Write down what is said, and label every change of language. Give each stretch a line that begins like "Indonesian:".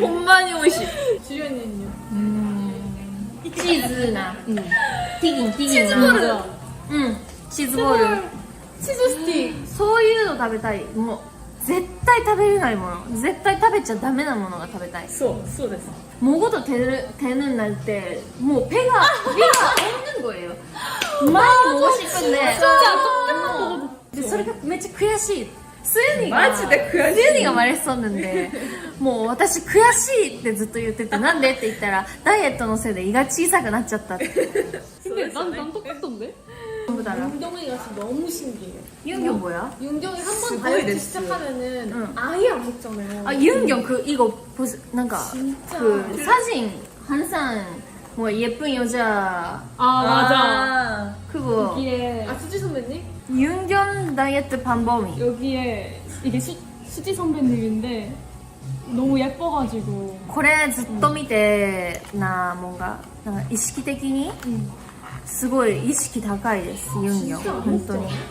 Japanese: ほんまに美味しい。
Korean: 주연이는요? 치즈な.튀긴 나. 치즈 볼을. 치즈 스틱.
Japanese: そういうの食べたい. もう絶対食べれないもの.絶対食べちゃダメなものが食べたい. そうです.
Korean: 먹어도 되는 날 때 뭐 배가 없는 거예요. 많이 먹고 싶은데 진짜 근데
Japanese: それがめっちゃ悔しい.
Korean: 수연이가
Japanese: マジで悔しい.
Korean: 수연이가 말했었는데
Japanese: もう私悔しいってずっと言っててなんでって言ったらダイエットのせいで胃が小さくなっちゃったって.
Korean: 근데 난 똑같던데? 전부 다라. 윤경이가 진짜 너무 신기해요. 윤경 뭐야? 윤경이 한 번 다이어트 시작하면은 응. 아예 안 먹잖아요. 아 윤경 그 이거 보스 뭔가 진짜. 그 사진 항상 뭐 예쁜 여자 맞아. 그거 여기에 수지 선배님? 윤경 다이어트 방법이 여기에 이게 수지 선배님인데 너무 예뻐가지고
Japanese: これずっと見てな
Korean: 뭔가
Japanese: 意識的にすごい意識高いです윤경本当に